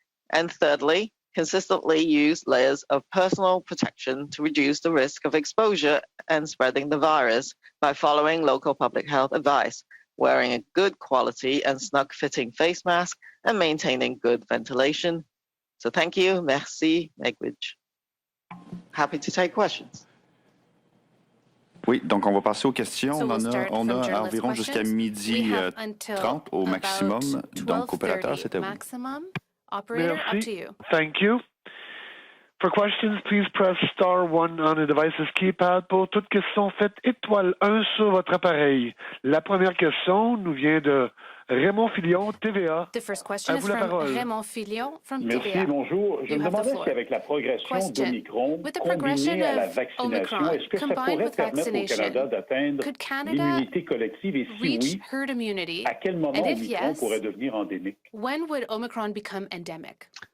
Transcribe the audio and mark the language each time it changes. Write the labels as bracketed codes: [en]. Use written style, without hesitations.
[en] And thirdly, consistently use layers of personal protection to reduce the risk of exposure and spreading the virus by following local public health advice, wearing a good quality and snug-fitting face mask, and maintaining good ventilation. So thank you. Merci, Megwidge. Happy to take questions. [fr] Oui, donc on va passer aux questions. [en] So [fr] on a environ jusqu'à midi 30 au maximum. Donc, opérateur, c'est à vous. [en] Maximum. Operator, up to you. Thank you. For questions, please press star 1 on the device's keypad. [fr] Pour toute question, faites étoile 1 sur votre appareil. La première question nous vient de Raymond Filion, TVA. [en] The first question is from Raymond Filion from TVA. [fr] Merci, bonjour. Je me demandais si avec la progression d'Omicron combinée à la vaccination, est-ce que ça pourrait permettre au Canada d'atteindre l'immunité collective et si oui, à quel moment Omicron pourrait devenir endémique? [en] When would Omicron become endemic?